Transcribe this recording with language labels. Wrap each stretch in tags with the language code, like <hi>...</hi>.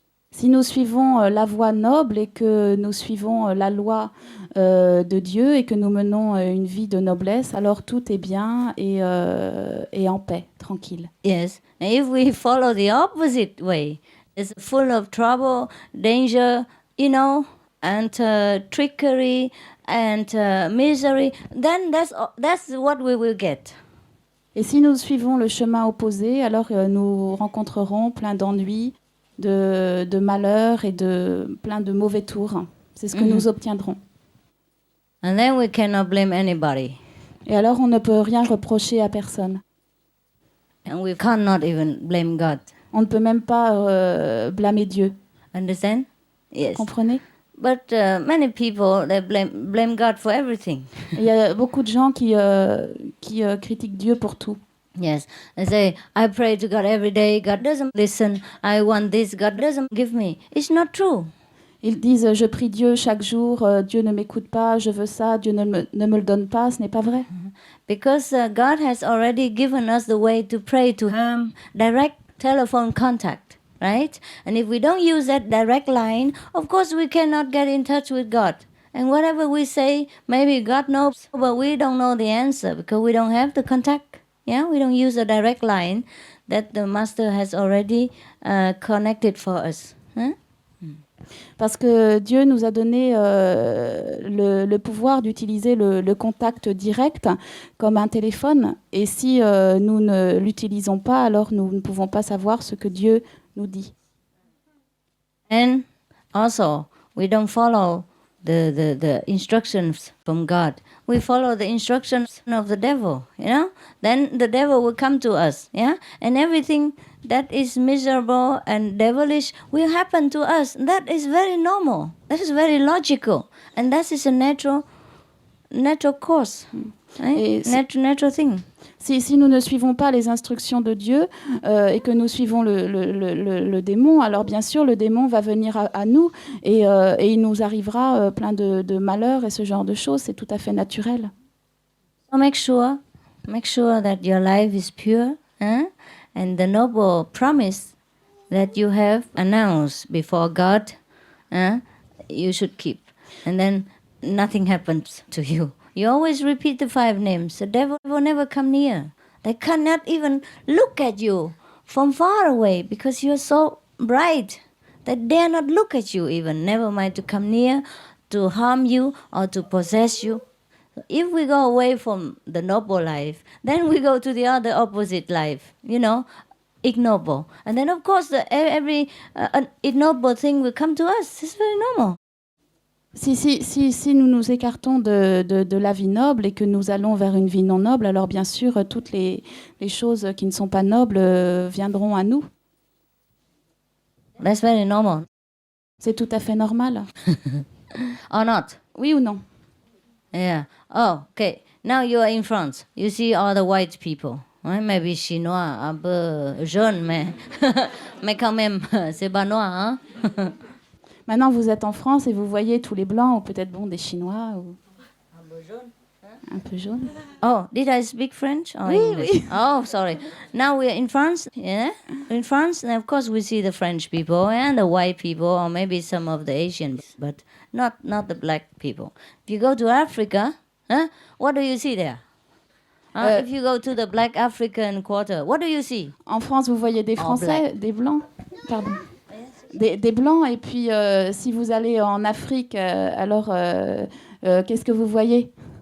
<fr>Si nous suivons la voie noble et que nous suivons la loi de Dieu et que nous menons une vie de noblesse, alors tout est bien et en paix, tranquille.</fr> <en>Yes, and if we follow the opposite way, it's full of trouble, danger, and trickery and misery, then that's what we will get.</en> <fr>Et si nous suivons le chemin opposé, alors nous rencontrerons plein d'ennuis, de malheurs et plein de mauvais tours. C'est ce que nous obtiendrons.</fr> <en>And then we cannot blame anybody.</en> <fr>Et alors on ne peut rien reprocher à personne.</fr> <en>And we cannot even blame God.</en> <fr>On ne peut même pas blâmer Dieu.</fr> <en>Understand? Yes.</en> <fr>Comprenez?</fr> <en>But many people, they blame God for everything.</en> <fr>Il y a beaucoup de gens qui critiquent Dieu pour tout.</fr> <en>Yes, they say, I pray to God every day, God doesn't listen, I want this, God doesn't give me. It's not true.</en> <fr>Ils disent, je prie Dieu chaque jour, Dieu ne m'écoute pas, je veux ça, Dieu ne me le donne pas, ce n'est pas vrai.</fr> <en>Because God has already given us the way to pray to Him, direct telephone contact, right? And if we don't use that direct line, of course we cannot get in touch with God. And whatever we say, maybe God knows, but we don't know the answer because we don't have the contact. Yeah, we don't use a direct line that the Master has already connected for us.</en> <fr>Parce que Dieu nous a donné le pouvoir d'utiliser le contact direct comme un téléphone. Et si nous ne l'utilisons pas, alors nous ne pouvons pas savoir ce que Dieu nous dit.</fr> <en>And also, we don't follow the instructions from God. We follow the instructions of the devil, Then the devil will come to us, And everything that is miserable and devilish will happen to us. That is very normal. That is very logical. And that is a natural course, right? Natural thing.</en> <fr>Si nous ne suivons pas les instructions de Dieu et que nous suivons le démon, alors bien sûr, le démon va venir à nous et il nous arrivera plein de malheurs et ce genre de choses. C'est tout à fait naturel.</fr> <en>So make sure that your life is pure, and the noble promise that you have announced before God, you should keep. And then nothing happens to you. You always repeat the 5 names. The devil will never come near. They cannot even look at you from far away because you're so bright. They dare not look at you even, never mind to come near, to harm you or to possess you. If we go away from the noble life, then we go to the other opposite life, ignoble. And then of course every ignoble thing will come to us. It's very normal.</en> <fr>Si nous nous écartons de la vie noble et que nous allons vers une vie non noble, alors bien sûr, toutes les choses qui ne sont pas nobles viendront à nous.</fr> <en>That's very normal.</en> <fr>C'est tout à fait normal.</fr> <en>Or not?</en> <fr>Oui ou non?</fr> <en>Yeah. Oh, okay. Now you are in France. You see all the white people.</en> <fr>Ouais,</fr> <en>maybe</en> <fr>chinois, un peu jaune, mais quand même, c'est pas noir, hein? Maintenant, vous êtes en France et vous voyez tous les blancs, ou peut-être des Chinois. Ou... Un peu jaune.</fr> <en>Oh, did I speak French or</en> <fr>Oui,</fr> <en>English?</en> <fr>oui.</fr> <en>Oh, sorry. Now we are in France, yeah? In France, and of course we see the French people and the white people, or maybe some of the Asians, but not the black people. If you go to Africa, what do you see there? If you go to the black African quarter, what do you see?</en> <fr>En France, vous voyez des Français, des blancs. Pardon. Des blancs, et puis si vous allez en Afrique, alors qu'est-ce que vous voyez?</fr>